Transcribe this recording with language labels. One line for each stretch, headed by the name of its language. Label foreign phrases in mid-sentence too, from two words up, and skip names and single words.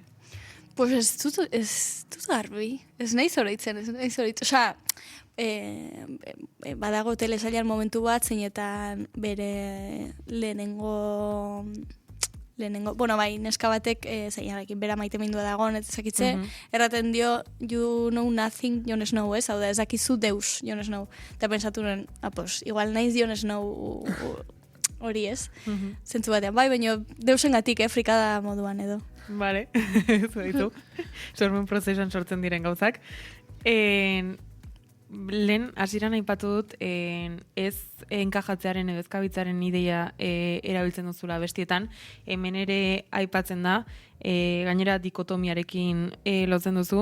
Basque: Pues ez dut garbi, ez nahi zoroitzen, Osea, badago telesailan momentu bat, zeinetan bere lehenengo, neska batek zeinarekin bera maite mindua dagoen, ez ezakitze, erraten dio,
English: you know nothing,
Basque: Jon Snow, ez? Hau da, ez dakizu deus, Jon Snow. Eta pensatu nuen, igual naiz Jon Snow hori, ez? Zentzu batean, baina deusengatik, frikada moduan edo. Vale, ez ditu. Sormen prozesuan sortzen diren gauzak. Lehen, hasieran aipatu dut, ez enkajatzearen edo ezkabitzaren ideia erabiltzen duzula bestietan, hemen ere aipatzen da, gainera dikotomiarekin lotzen duzu.